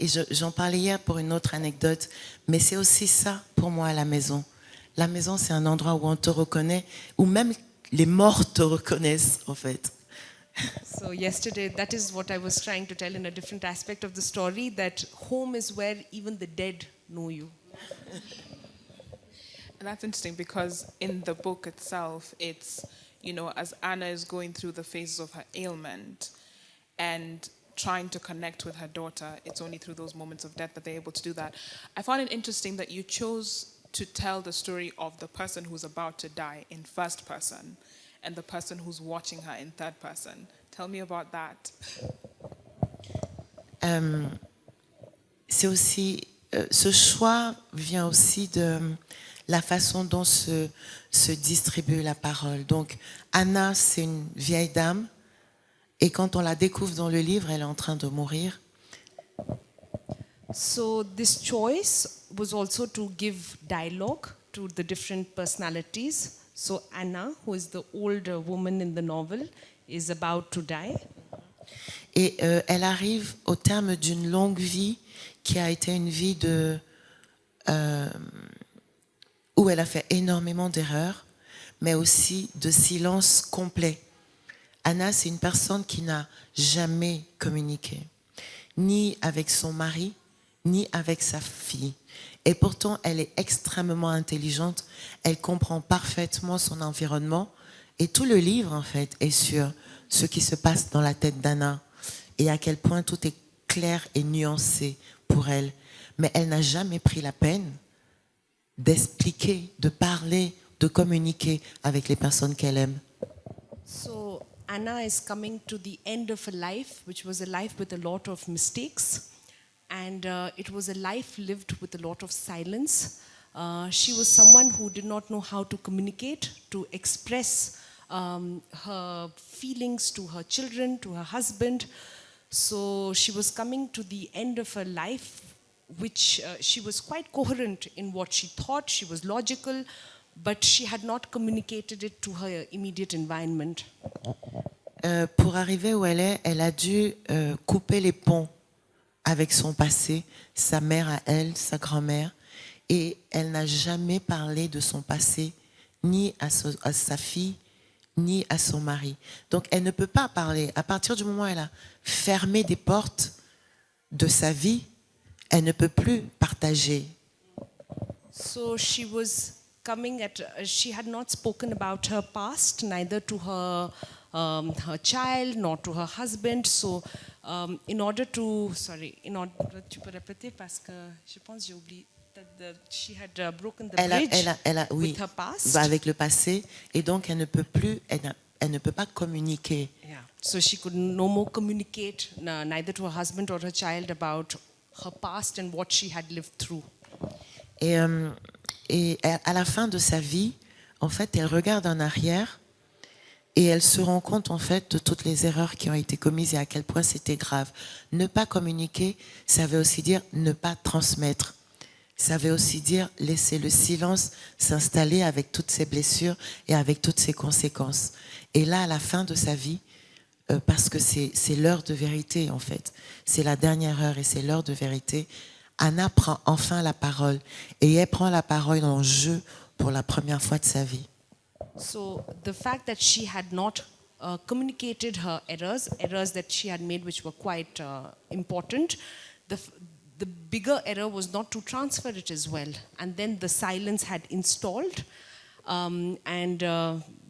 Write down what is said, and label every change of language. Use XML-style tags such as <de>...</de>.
<fr>J'en parlais hier pour une autre anecdote, mais c'est aussi ça pour moi la maison. La maison, c'est un endroit où on te reconnaît, où même les morts te reconnaissent, en fait.</fr> <en>So yesterday, that is what I was trying to tell in a different aspect of the story, that home is where even the dead know you. And that's interesting because in the book itself, it's, you know, as Anna is going through the phases of her ailment and trying to connect with her daughter, it's only through those moments of death that they're able to do that. I found it interesting that you chose to tell the story of the person who's about to die in first person and the person who's watching her in third person. Tell me about that.</en> <fr>C'est aussi, ce choix vient aussi de la façon dont se distribue la parole. Donc, Anna, c'est une vieille dame, et quand on la découvre dans le livre, elle est en train de mourir.</fr> <en>So this choice was also to give dialogue to the different personalities. So Anna, who is the older woman in the novel, is about to die.</en> <fr>Et elle arrive au terme d'une longue vie qui a été une vie où elle a fait énormément d'erreurs, mais aussi de silence complet. Anna, c'est une personne qui n'a jamais communiqué, ni avec son mari, ni avec sa fille. Et pourtant, elle est extrêmement intelligente, elle comprend parfaitement son environnement, et tout le livre, en fait, est sur ce qui se passe dans la tête d'Anna, et à quel point tout est clair et nuancé pour elle. Mais elle n'a jamais pris la peine d'expliquer, de parler, de communiquer avec les personnes qu'elle aime.</fr> <en>So Anna is coming to the end of a life, which was a life with a lot of mistakes. And it was a life lived with a lot of silence. She was someone who did not know how to communicate, to express her feelings to her children, to her husband. So she was coming to the end of her life, which she was quite coherent in what she thought, she was logical, but she had not communicated it to her immediate environment.</en> <fr>Pour arriver où elle a dû couper les ponts avec son passé, sa mère à elle, sa grand-mère, et elle n'a jamais parlé de son passé, ni à sa fille, ni à son mari. Donc elle ne peut pas parler. À partir du moment où elle a fermé des portes de sa vie, elle ne peut plus partager.</fr> <en>So she was coming at, she had not spoken about her past, neither to her child nor to her husband. So in order to,</en> <fr>tu peux répéter parce que je pense j'ai oublié.</fr> <en>She had broken the bridge</en> <fr>Oui,</fr> <en>with her past.</en> <fr>Avec le passé, et donc elle ne peut plus, elle ne peut pas communiquer.</fr> <en>Yeah. So she could no more communicate neither to her husband or her child about her past and what she had lived through.</en> <fr>Et à la fin de sa vie, en fait, elle regarde en arrière et elle se rend compte en fait de toutes les erreurs qui ont été commises et à quel point c'était grave. Ne pas communiquer, ça veut aussi dire ne pas transmettre. Ça veut aussi dire laisser le silence s'installer avec toutes ses blessures et avec toutes ses conséquences. Et là, à la fin de sa vie, parce que c'est l'heure de vérité en fait, c'est la dernière heure et c'est l'heure de vérité, Anna prend enfin la parole et elle prend la parole en jeu pour la première fois de sa vie.</fr> <en>So the fact that she had not communicated her errors that she had made, which were quite important, the bigger error was not to transfer it as well. And then the silence had installed, and</en>